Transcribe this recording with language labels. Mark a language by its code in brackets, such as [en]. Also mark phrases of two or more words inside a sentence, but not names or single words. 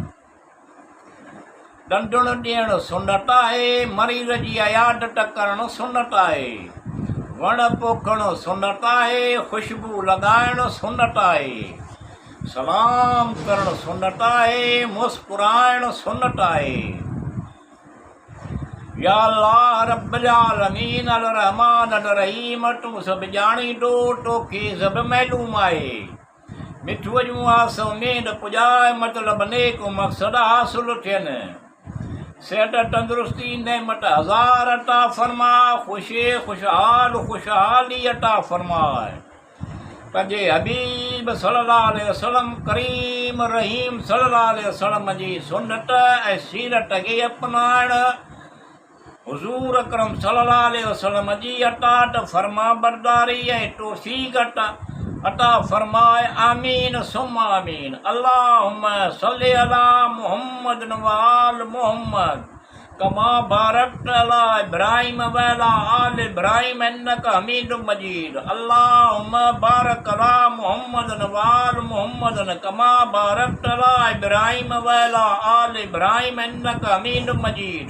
[sd] ॾंढुणु ॾियणु सुन्नत आहे, मरीज़ जी अयादत करणु सुन्नत आहे। वण पोखणु सुन्नत आहे, ख़ुशबू लॻाइणु सुन्नत आहे। सलाम करणु सुन्नत आहे, मुस्कुराइण सुन्नत आहे। [ar] يا الله رب العالمين الرحمن الرحيم, [sd] तूं सभु ॼाणींदो, तोखे सभु मालूम आहे। मिठूअ जूं आस उमेद पुॼाए, मतिलब नेक मक़सद हासिल थियनि। सिहत तंदुरुस्ती नेमत हज़ार अता फरमा, खुशहाली अता फरमाए। पंहिंजे हबीब [ar] صلى الله عليه وسلم كريم رحيم صلى الله عليه وسلم [sd] जी सुन्नत ऐं सीरत खे अपनाइण, हुज़ूर अकरम [ar] صلى الله عليه وسلم [sd] जी अतात फरमा बरदारी ऐं तौफ़ीक़ अता फरमाए। [ar] آمين ثم آمين. اللهم صل على محمد وآل محمد كما باركت على إبراهيم وعلى آل إبراهيم إنك حميد مجيد. اللهم بارك على محمد وآل محمد كما باركت على إبراهيم وعلى آل إبراهيم إنك حميد مجيد.